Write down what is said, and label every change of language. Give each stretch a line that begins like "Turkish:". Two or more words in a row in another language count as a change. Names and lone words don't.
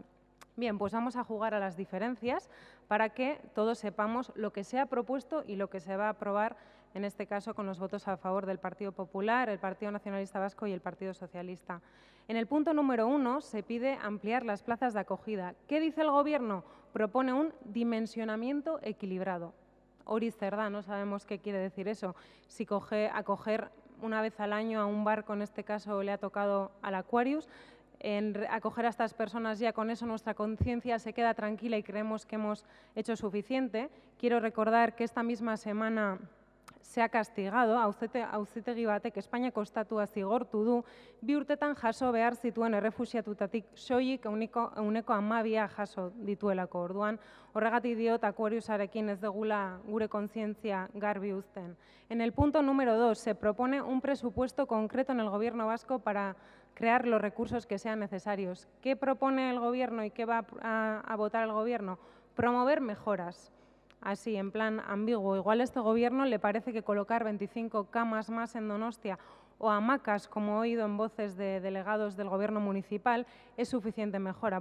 Spanish: Bien, pues vamos a jugar a las diferencias para que todos sepamos lo que se ha propuesto y lo que se va a aprobar, en este caso con los votos a favor del Partido Popular, el Partido Nacionalista Vasco y el Partido Socialista. En el punto número 1 se pide ampliar las plazas de acogida. ¿Qué dice el Gobierno? Propone un dimensionamiento equilibrado.
Basque: Hori zer da,
Spanish: no sabemos qué quiere decir eso. Si acoger una vez al año a un barco, en este caso le ha tocado al Aquarius, en acoger a estas personas ya con eso nuestra conciencia se queda tranquila y creemos que hemos hecho suficiente. Quiero recordar que esta misma semana se ha castigado,
Basque: auzitegi batek Espainiako estatua zigortu du, 2 urtetan jaso behar zituen errefuxiatutatik soilik ehuneko 12 jaso dituelako. Orduan, horregatik diot Aquariusarekin ez dugula gure kontzientzia garbi uzten.
Spanish: En el punto número 2 se propone un presupuesto concreto en el Gobierno vasco para crear los recursos que sean necesarios. ¿Qué propone el Gobierno y qué va a votar el Gobierno? promover mejoras. Así, en plan ambiguo. Igual a este gobierno le parece que colocar 25 camas más en Donostia o hamacas, como he oído en voces de delegados del Gobierno municipal, es suficiente mejora.